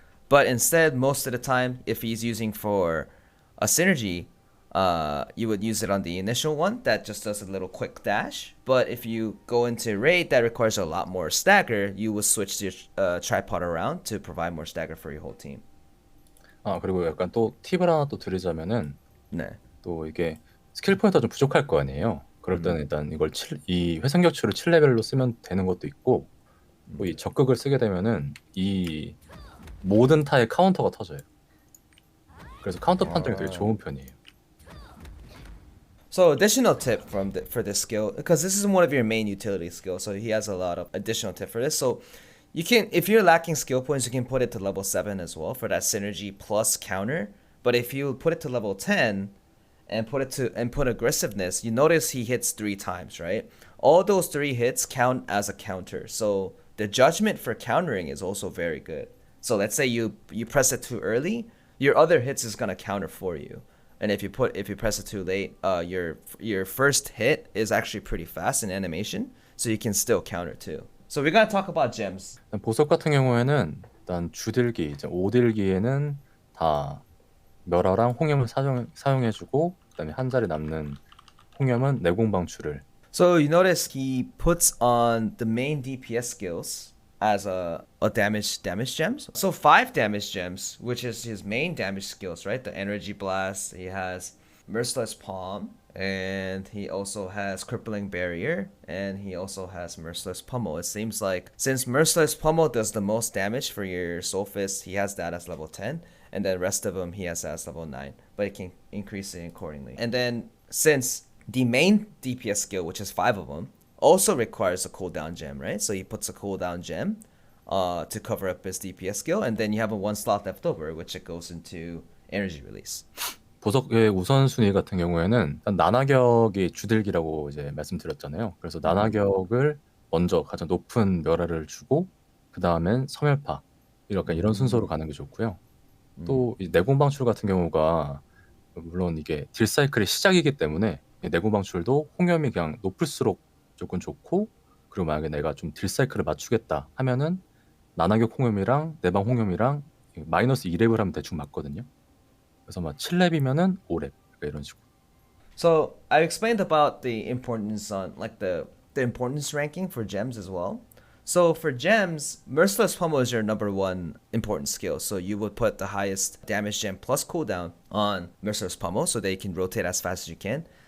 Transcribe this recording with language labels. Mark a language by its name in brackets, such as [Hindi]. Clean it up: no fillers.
[English] But instead, most of the time, if he's using for a synergy, you would use it on the initial one that just does a little quick dash. But if you go into raid that requires a lot more stagger, you would switch your tripod around to provide more stagger for your whole team. [Korean] 아 그리고 약간 또 팁을 하나 또 드리자면은 네. 또 이게 스킬 포인트가 좀 부족할 거 아니에요. 그럴 때는 일단 이걸 이 회생 격추를 7레벨로 쓰면 되는 것도 있고 또 이 적극을 쓰게 되면은 이 모든 타의 카운터가 터져요. 그래서 카운터 판정이 되게 좋은 편이에요. [English] So additional tip for this skill, because this is one of your main utility skills, so he has a lot of additional tip for this. So you can, if you're lacking skill points, you can put it to level 7 as well for that synergy plus counter. But if you put it to level 10 and put aggressiveness, you notice he hits 3 times, right? All those 3 hits count as a counter. So the judgment for countering is also very good. So let's say you press it too early, your other hits is gonna counter for you. And if you press it too late, your first hit is actually pretty fast in animation, so you can still counter too. So we're gonna talk about gems. [Korean] 보석 같은 경우에는 일단 주딜기, 이제 오딜기에는 다 멸화랑 홍염을 사용해주고, 그다음에 한 자리 남는 홍염은 내공방출을. [English] So you notice he puts on the main DPS skills as a damage gems. So 5 damage gems, which is his main damage skills, right? The energy blast, he has merciless palm, and he also has crippling barrier, and he also has merciless pummel. It seems like since merciless pummel does the most damage for your Soulfist, he has that as level 10, and then the rest of them he has as level 9, but it can increase it accordingly. And then since the main DPS skill, which is 5 of them, also requires a cooldown gem, right? So he puts a cooldown gem to cover up his DPS skill, and then you have a 1 slot left over, which it goes into energy release. [Korean] 보석의 우선순위 같은 경우에는 일단 나나격이 주딜기라고 이제 말씀드렸잖아요. 그래서 나나격을 먼저 가장 높은 멸화를 주고, 그 다음엔 섬멸파, 약간 이런 순서로 가는 게 좋고요. 또 이 내공방출 같은 경우가 물론 이게 딜 사이클의 시작이기 때문에 내공방출도 홍염이 그냥 높을수록 무조건 좋고, 그리고 만약에 내가 좀 딜 사이클을 맞추겠다 하면은 나나격 홍염이랑 내방 홍염이랑 마이너스 2렙을 하면 대충 맞거든요. 그래서 막 7렙이면은 5렙 이런 식으로. [English] So I explained about the importance on like the importance ranking for gems as well. So for gems, Merciless Pummel is your number 1 important skill. So you would put the highest damage gem plus cooldown on Merciless Pummel so that you can rotate as fast as you can.